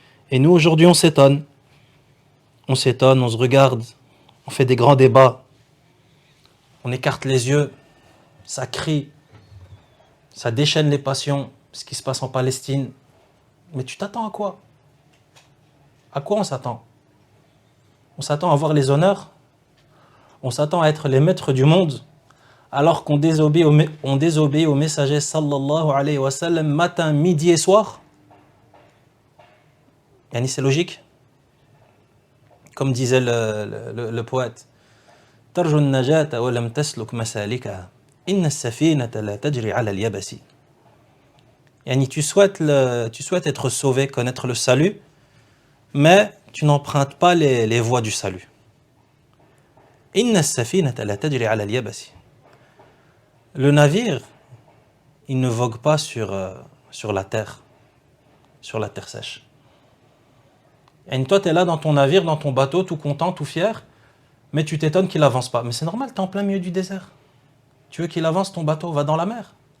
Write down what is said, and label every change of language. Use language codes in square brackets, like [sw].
[fr] Et nous aujourd'hui on s'étonne, on se regarde, on fait des grands débats, on écarte les yeux, ça crie, ça déchaîne les passions, ce qui se passe en Palestine. Mais tu t'attends à quoi? À quoi on s'attend? On s'attend à avoir les honneurs? On s'attend à être les maîtres du monde, alors qu'on désobéit au messager sallallahu alayhi wa sallam matin, midi et soir? Yani c'est logique? Comme disait le poète, [ar] ترجو النجاة ولم تسلك مسالكها إن السفينة لا تجري على اليبس. [fr] Yani tu souhaites être sauvé, connaître le salut, mais tu n'empruntes pas les voies du salut. [ar] إن السفينة لا تجري على اليبس. [fr] Le navire, il ne vogue pas sur la terre sèche. Et toi, tu es là dans ton navire, dans ton bateau, tout content, tout fier, mais tu t'étonnes qu'il avance pas. Mais c'est normal, tu es en plein milieu du désert. Tu veux qu'il avance, ton bateau va dans la mer.